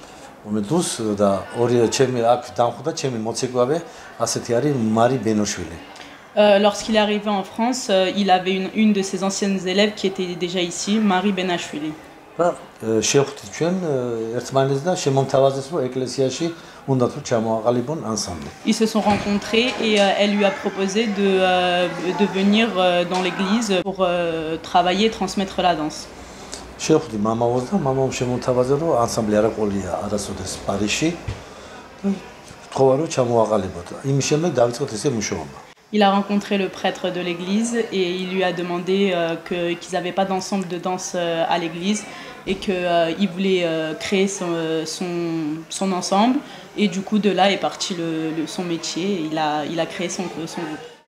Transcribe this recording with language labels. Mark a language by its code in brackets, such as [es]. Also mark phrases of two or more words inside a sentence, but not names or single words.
[fr] Lorsqu'il est arrivé en France, il avait une de ses anciennes élèves qui était déjà ici, Marie Benashvili. [ka] უნდა თუ ჩამოაყალიბონ ensemble. [fr] Ils se sont rencontrés et elle lui a proposé de venir dans l'église pour travailler et transmettre la danse. [ka] შევხვდი მამაოს და მამამ შემოთავაზა რომ ensemble არ აყოლია არასოდეს პარიზში. თქვა რომ ჩამოაყალიბოთ. იმის შემდეგ დავიწყოთ ესე მუშაობა. [fr] Il a rencontré le prêtre de l'église et il lui a demandé qu'ils n'avaient pas d'ensemble de danse à l'église et qu'il voulait créer son ensemble. Et du coup, de là est parti son métier. Il a créé son groupe.